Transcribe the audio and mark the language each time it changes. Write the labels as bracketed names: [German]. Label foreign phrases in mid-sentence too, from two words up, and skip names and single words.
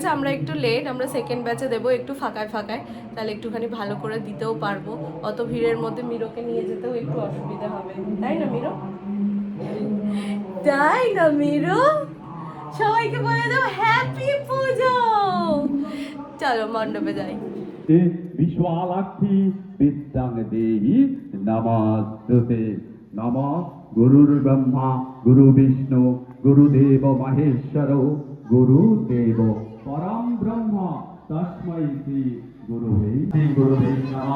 [Bangla] আমরা একটু লেট, আমরা [English] second batch [Bangla] দেবো, একটু ফাঁকায় তাহলে একটুখানি ভালো করে দিতেও পারবো। অত ভিড়ের মধ্যে মিরোকে নিয়ে যেতেও একটু অসুবিধা হবে, তাই না মিরো? তাই না মিরো? সবাইকে বলে দাও হ্যাপি পুজো। চলো মণ্ডপে যাই। [Sanskrit] विश्वालाक्षी विद्यां देहि नमस्तुते। नमः गुरुर्ब्रह्मा गुरुविष्णु गुरुदेव महेश्वरो गुरुदेव परं ब्रह्म तस्मै श्री गुरुवे नमः।